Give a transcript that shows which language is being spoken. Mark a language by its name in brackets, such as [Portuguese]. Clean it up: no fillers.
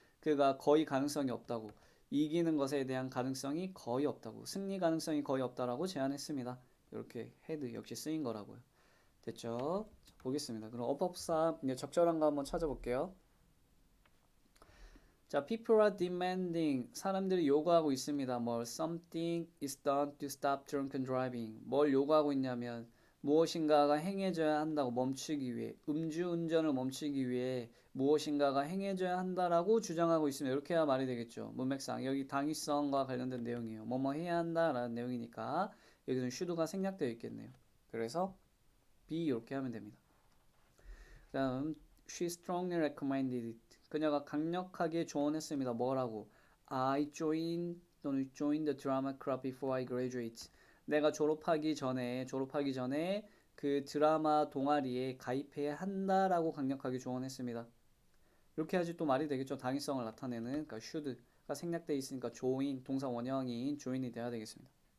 [Korean] 그가 거의 가능성이 없다고. 이기는 것에 대한 가능성이 거의 없다고. 승리 가능성이 거의 없다라고 제안했습니다. 이렇게 had 역시 쓰인 거라고요. 됐죠? 자, 보겠습니다. 그럼 어법사 적절한 거 한번 찾아볼게요. [English] 자, people are demanding. [Korean] 사람들이 요구하고 있습니다. [English] something is done to stop drunken driving. [Korean] 뭘 요구하고 있냐면 무엇인가가 행해져야 한다고 멈추기 위해, 음주운전을 멈추기 위해 무엇인가가 행해져야 한다라고 주장하고 있으면 이렇게 해야 말이 되겠죠. 문맥상 여기 당위성과 관련된 내용이에요. 뭐뭐 해야 한다라는 내용이니까 여기는 should가 생략되어 있겠네요. 그래서 B 이렇게 하면 됩니다. [English] 다음 she strongly recommended it. [Korean] 그녀가 강력하게 조언했습니다. 뭐라고? [English] I join [Korean] 또는 [English] join the drama club before I graduate. [Korean] 내가 졸업하기 전에 그 드라마 동아리에 가입해야 한다라고 강력하게 조언했습니다. 이렇게 해야지 또 말이 되겠죠. 당위성을 나타내는, 그러니까 should가 생략되어 있으니까 join 동사 원형인 join이 돼야 되겠습니다.